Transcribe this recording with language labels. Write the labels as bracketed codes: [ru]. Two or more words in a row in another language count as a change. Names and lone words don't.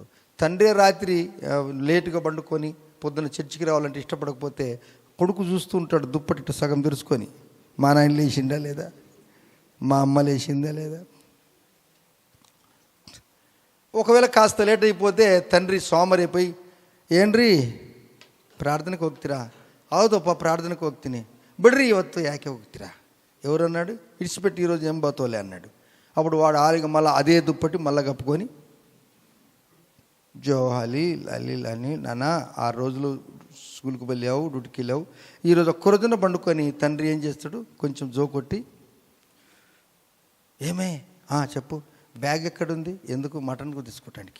[te] తండ్రి రాత్రి లేటుగా పండుకొని పొద్దున చర్చికి రావాలంటే ఇష్టపడకపోతే కొడుకు చూస్తూ ఉంటాడు, దుప్పటి సగం తెరుచుకొని, మా నాయన లేచిందా లేదా, మా అమ్మ లేచిందా లేదా. ఒకవేళ కాస్త లేట్ అయిపోతే తండ్రి సోమరైపోయి, ఏండ్రీ [kn] ಪ್ರಾರ್ಥನೆಗೆ ಹೋಗ್ತೀರಾ? ಹೌದಪ್ಪ ಪ್ರಾರ್ಥನೆಗೆ ಹೋಗ್ತೀನಿ. ಬಿಡ್ರಿ ಇವತ್ತು ಯಾಕೆ ಹೋಗ್ತೀರಾ? [te] ఎవరన్నాడు? ఇడిచిపెట్టి ఈరోజు ఏం పోతోలే అన్నాడు. అప్పుడు వాడు ఆలిగా మళ్ళీ అదే దుప్పటి మళ్ళీ కప్పుకొని జోహాలి లలి అని, నాన్న 6 రోజులు స్కూల్కి వెళ్ళావు, డ్యూటీకి వెళ్ళావు, ఈరోజు ఒక్క రోజున పండుకొని తండ్రి ఏం చేస్తాడు, కొంచెం జోకొట్టి, ఏమే చెప్పు, బ్యాగ్ ఎక్కడుంది, ఎందుకు మటన్కు తీసుకోవటానికి.